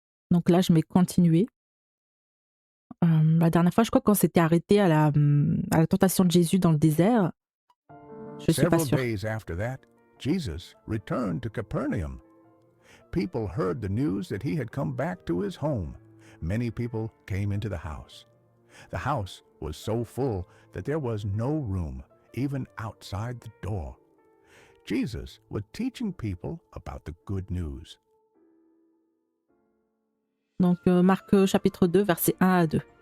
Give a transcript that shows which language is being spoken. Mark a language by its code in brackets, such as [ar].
[fr] Donc là, je mets continuer. La dernière fois, je crois qu'on s'était arrêté à la tentation de Jésus dans le désert. Je suis pas [en] Several [fr] sûre. [en] days after that, Jesus returned to Capernaum. People heard the news that he had come back to his home. Many people came into the house. The house was so full that there was no room, even outside the door. Jesus was teaching people about the good news. [fr] Donc Marc chapitre 2, versets 1 à 2.